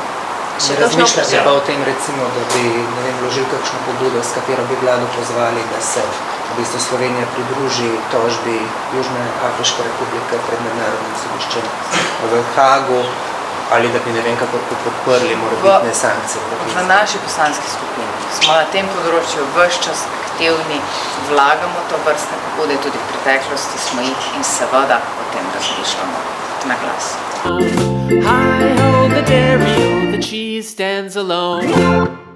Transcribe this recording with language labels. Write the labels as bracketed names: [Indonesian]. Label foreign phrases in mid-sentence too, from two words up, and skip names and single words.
[Slovenian] Ne razmišljate pa o tem, recimo, da bi vložili kakšno pobudo, s katero bi vlado pozvali, da se v bistvu Slovenija pridruži tožbi Južne Afriške republike pred mednarodnim sodiščem v Hagu, ali da bi kako podprli morebitne sankcije? V naši poslanski skupini smo na tem področju ves čas aktivni, vlagamo to vrstne pobude, tudi v preteklosti smo jih, in seveda o tem razmišljamo na glas. [English] Hi ho, the dairy, the cheese stands alone.